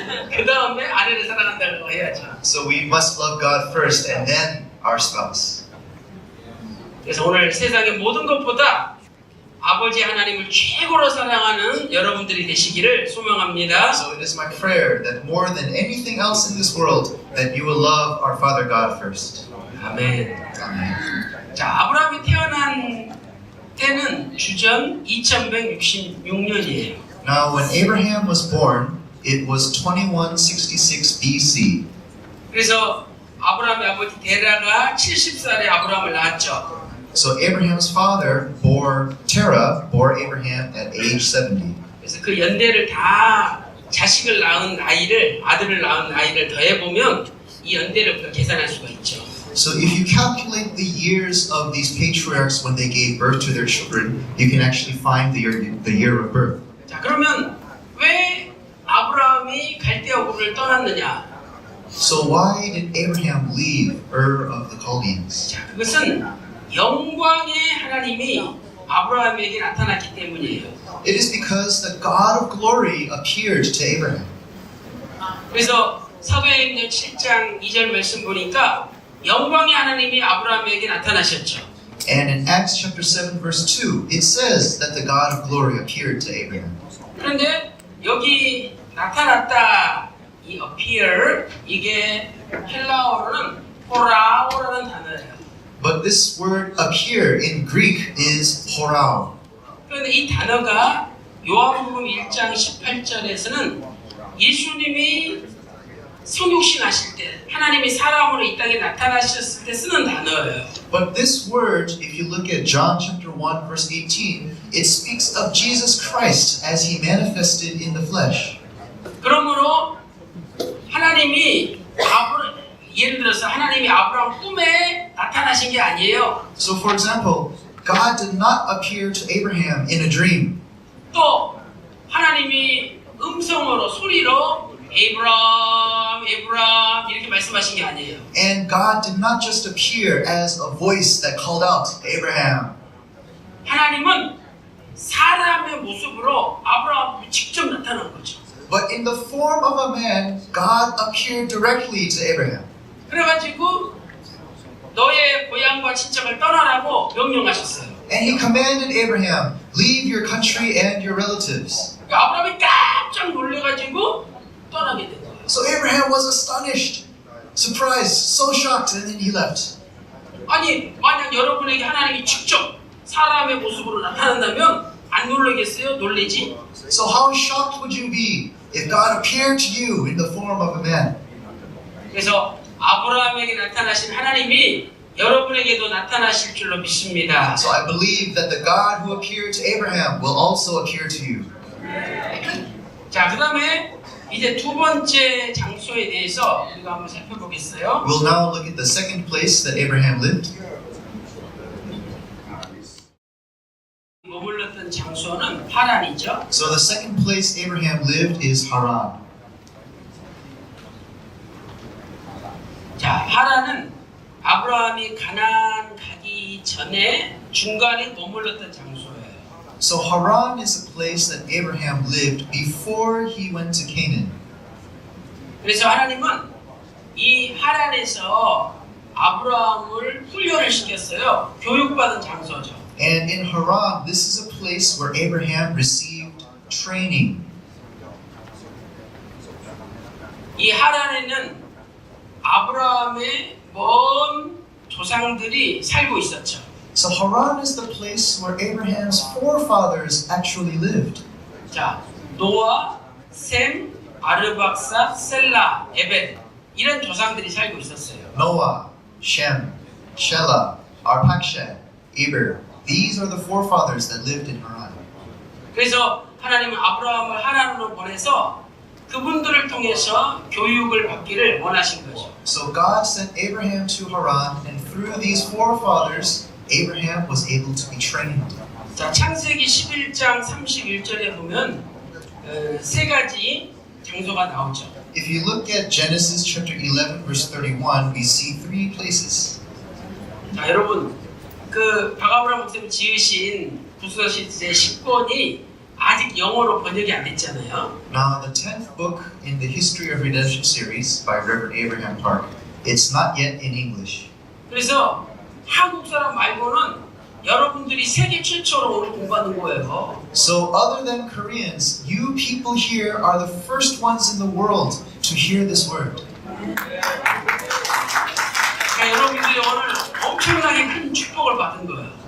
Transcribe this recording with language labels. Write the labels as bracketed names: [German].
[Korean] 그 다음에 아내를 사랑한다고 해야죠. [English] So we must love God first and then our spouse. [Korean] 그래서 오늘 세상의 모든 것보다 아버지 하나님을 최고로 사랑하는 여러분들이 되시기를 소망합니다. [English] So it is my prayer that more than anything else in this world, that you will love our Father God first. [Korean] 아멘. [English] Amen. [Korean] 자, 아브라함이 태어난 때는 주전 2166년이에요. [English] Now, when Abraham was born, it was 2166 BC. [Korean] 그래서 아브라함의 아버지 데라가 70살에 아브라함을 낳았죠. [English] So Abraham's father Terah bore Abraham at age 70. [Korean] 그래서 그 연대를 다 자식을 낳은 아들을 낳은 아이를 더해보면 이 연대를 우리가 계산할 수가 있죠. [English] So if you calculate the years of these patriarchs when they gave birth to their children, you can actually find the year of birth. [Korean] 자, 그러면 왜 아브라함이 갈대아 우르를 떠났느냐? [English] So why did Abraham leave Ur of the Chaldeans? [Korean] 자, 그것은 영광의 하나님이 아브라함에게 나타났기 때문이에요. [English] It is because the God of glory appeared to Abraham. [Korean] 그래서 사도행전 7장 2절 말씀 보니까 영광의 하나님이 아브라함에게 나타나셨죠. [English] And in Acts chapter 7 verse 2, it says that the God of glory appeared to Abraham. [Korean] 그런데 여기 나타났다 이 appear 이게 헬라어로는 호라오라는 단어예요. [English] But this word appear in Greek is horao. [Korean] 그런데 이 단어가 요한복음 1장 18절에서는 예수님이 성육신 하실 때 하나님이 사람으로 이 땅에 나타나셨을 때 쓰는 단어예요. [English] But this word, if you look at John chapter 1 verse 18, it speaks of Jesus Christ as he manifested in the flesh. [Korean] 그러므로 하나님이 예를 들어서 하나님이 아브라함 꿈에 나타나신 게 아니에요. [English] So for example, God did not appear to Abraham in a dream. [Korean] 또 하나님이 음성으로 소리로 에브람 이렇게 말씀하신 게 아니에요. [English] And God did not just appear as a voice that called out, Abraham. [Korean] 하나님은 사람의 모습으로 아브라함에 직접 나타난 거죠. [English] But in the form of a man, God appeared directly to Abraham. [Korean] 그래가지고 너의 고향과 친척을 떠나라고 명령하셨어요. [English] And he commanded Abraham, leave your country and your relatives. [Korean] 그러니까 아브라함이 깜짝 놀래가지고 떠나게 된 거예요. [English] So Abraham was astonished, surprised, so shocked, and then he left. [Korean] 아니 만약 여러분에게 하나님이 직접 사람의 모습으로 나타난다면 안 놀라겠어요? 놀래지? [English] So how shocked would you be if God appeared to you in the form of a man? [Korean] 그래서 아브라함에게 나타나신 하나님이 여러분에게도 나타나실 줄로 믿습니다. [English] So I believe that the God who appeared to Abraham will also appear to you. [Korean] 자, 그 다음에 이제 두 번째 장소에 대해서 우리가 한번 살펴보겠어요. [English] We'll now look at the second place that Abraham lived. [Korean] 머물렀던 장소는 하란이죠. [English] So the second place Abraham lived is Haran. [Korean] 자, 하란은 아브라함이 가나안 가기 전에 중간에 머물렀던 장소예요. [English] So Haran is a place that Abraham lived before he went to Canaan. [Korean] 그래서 하나님은 이 하란에서 아브라함을 훈련을 시켰어요. 교육받은 장소죠. [English] And in Haran, this is a place where Abraham received training. [Korean] 이 하란에는 아브라함의 먼 조상들이 살고 있었죠. [English] So Haran is the place where Abraham's forefathers actually lived. [Korean] 자, 노아, 셈, 아르박사, 셀라, 에벨 이런 조상들이 살고 있었어요. [English] Noah, Shem, Shelah, Arpachshad, Eber. These are the forefathers that lived in Haran. [Korean] 그래서 하나님은 아브라함을 하란으로 보내서 그분들을 통해서 교육을 받기를 원하신 거죠. [English] So God sent Abraham to Haran, and through these forefathers, Abraham was able to be trained. [Korean] 자, 창세기 11장 31절에 보면 세 가지 장소가 나오죠. [English] If you look at Genesis chapter 11 verse 31, we see three places. [Korean] 자, 여러분 그 박아브라 목사님 지으신 구스가 시대 10권이 아직 영어로 번역이 안 됐잖아요. [English] Now, the 10th book in the History of Redemption series by Reverend Abraham Park, it's not yet in English. [Korean] 그래서 한국 사람 말고는 여러분들이 세계 최초로 오늘 공부하는 거예요. [English] So, other than Koreans, you people here are the first ones in the world to hear this word. [Korean] 그러니까 여러분들이 오늘 엄청나게 큰 축복을 받은 거예요.